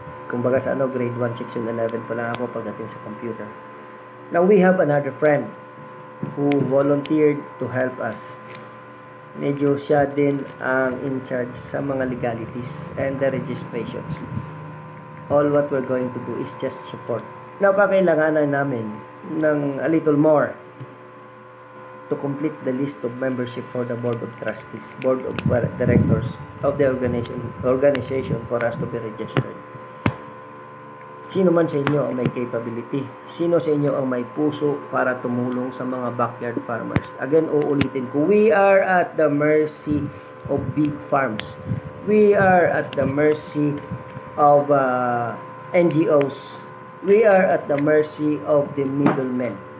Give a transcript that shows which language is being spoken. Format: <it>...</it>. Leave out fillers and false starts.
<tl>Kumbaga sa grade 1 section 11 pa lang ako pagdating sa computer.</tl> <en>Now we have another friend who volunteered to help us.</en> <tl>Medyo siya din ang in charge sa mga legalities</tl> <en>and the registrations. All what we're going to do is just support.</en> <tl>Now kakailanganan namin ng</tl> <en>a little more to complete the list of membership for the Board of Trustees, Board of Directors of the organization for us to be registered.</en> <tl>Sino man sa inyo ang may capability? Sino sa inyo ang may puso para tumulong sa mga backyard farmers?</tl> <en>Again,</en> <tl>uulitin ko,</tl> <en>we are at the mercy of big farms. We are at the mercy of NGOs. We are at the mercy of the middlemen.</en>